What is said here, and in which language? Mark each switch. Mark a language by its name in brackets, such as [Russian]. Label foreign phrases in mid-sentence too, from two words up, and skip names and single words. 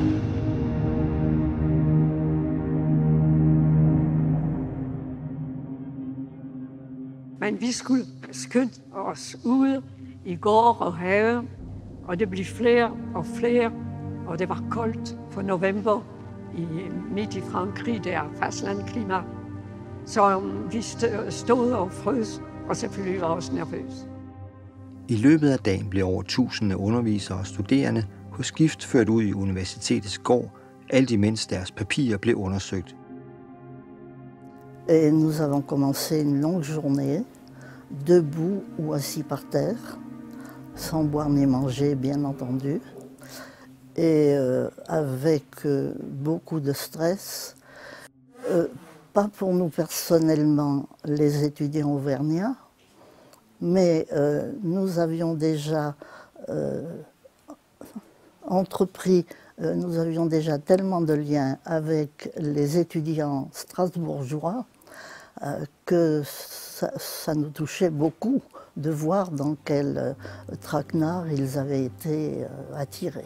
[Danish] Men vi skulle skynde os ud i gård og have, og det blev flere og flere, og det var koldt for november midt i Frankrig, der er fastlandklima. Så vi stod og frøs, og selvfølgelig var også nervøse. I løbet af dagen blev over 1000 undervisere og studerende på skift ført ud i universitetets gård, alt imens deres papirer blev undersøgt. [French] Et nous avons commencé une longue journée, debout ou assis par terre, sans boire ni manger, bien entendu, et avec beaucoup de stress. Pas pour nous personnellement, les étudiants auvergnats, mais nous avions déjà entrepris, nous avions déjà tellement de liens avec les étudiants strasbourgeois que ça nous touchait beaucoup de voir dans quel traquenard ils avaient été attirés.